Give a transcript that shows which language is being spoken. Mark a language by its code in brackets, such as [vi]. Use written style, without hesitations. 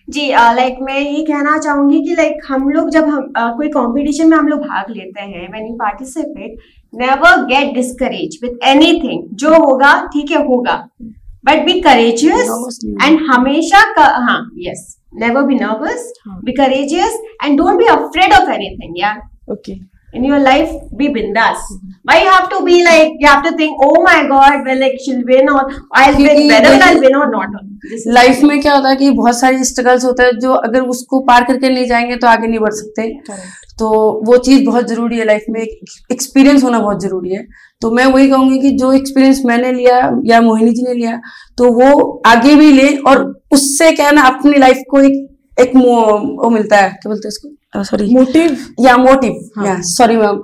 [hi] जी like मैं ये कहना चाहूंगी कि लाइक हम लोग जब हम कोई कंपटीशन में हम लोग भाग लेते हैं, [en] When you participate, never get discourage with anything. [hi] जो होगा ठीक है होगा, [en] But be courageous and हमेशा हाँ yes never be nervous, be courageous and don't be afraid of anything. [hi] यार [en] Okay, in your life be bindas. Why you have to be like, you have to think oh my god well like she'll win or I'll win, whether I'll win or not. [hi] Life में क्या होता है कि बहुत सारी struggles होते हैं जो अगर उसको पार करके नहीं जाएंगे तो आगे नहीं बढ़ सकते. तो वो चीज बहुत जरूरी है लाइफ में, एक्सपीरियंस होना बहुत जरूरी है. तो मैं वही कहूंगी कि जो एक्सपीरियंस मैंने लिया या मोहिनी जी ने लिया तो वो आगे भी ले और उससे क्या है ना अपनी लाइफ को एक वो मिलता है, क्या बोलते हैं इसको, सॉरी मोटिव या सॉरी मैम,